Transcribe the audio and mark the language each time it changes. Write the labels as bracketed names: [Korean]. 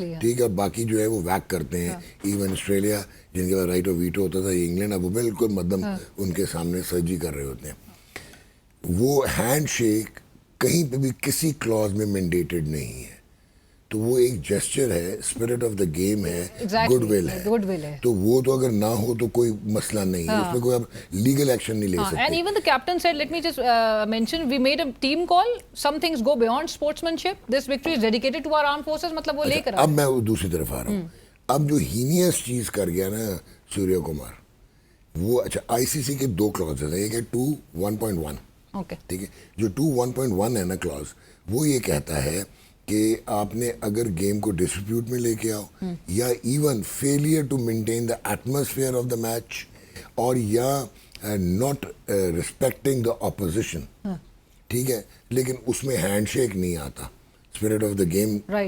[Urdu] ٹھیک ہے, باقی جو ہے وہ ویک کرتے ہیں. ایون آسٹریلیا جن کے پاس رائٹ آف ویٹو ہوتا تھا, انگلینڈ, اب وہ بالکل مدم ان کے سامنے سرجی کر رہے ہوتے ہیں. وہ ہینڈ شیک کہیں پہ بھی کسی کلوز میں مینڈیٹڈ نہیں ہے, تو وہ ایک جیسچر ہے, اسپرٹ آف دا گیم ہے, گڈ ول ہے. تو وہ تو اگر نہ ہو تو کوئی مسئلہ نہیں ہے, اس میں کوئی اب لیگل ایکشن نہیں لے سکتے. [English] And even the captain said, let me just mention, we made a team call, some things go beyond sportsmanship, this victory is dedicated to our armed forces. [Urdu] مطلب وہ لے کر اب میں دوسری طرف آ رہا ہوں. اب جو ہینیس چیز کر گیا نا سوریہ کمار, وہ اچھا ICC کے 2 کلوزز ہیں. ایک ہے 2.1.1, ٹھیک ہے, جو 2.1.1 ہے نا کلوز, وہ یہ کہتا ہے کہ آپ نے اگر گیم کو ڈسپیوٹ میں لے کے آؤ, یا even [English] failure to maintain the atmosphere of the match, [Urdu] اور یا [English] not respecting the opposition, [Urdu] ٹھیک ہے, لیکن اس میں ہینڈ شیک نہیں آتا, اسپرٹ آف دا گیم.